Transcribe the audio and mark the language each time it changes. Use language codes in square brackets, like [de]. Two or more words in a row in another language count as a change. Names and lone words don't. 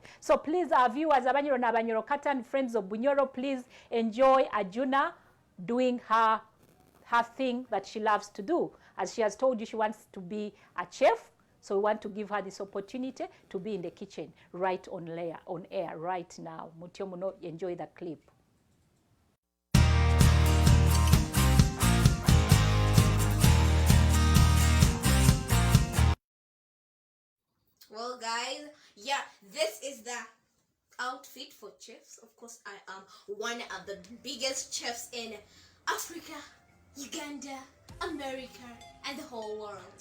[en] So please, our viewers, [nyo] Abanyoro na Abanyoro Katan, [en] friends of Bunyoro, please enjoy Ajuna doing her thing that she loves to do. As she has told you, she wants to be a chef. So we want to give her this opportunity to be in the kitchen right on air right now. [nyo] Mutio muno, [en] enjoy the clip. Well, guys, this is the outfit for chefs. Of course, I am one of the biggest chefs in Africa, Uganda, America, and the whole world.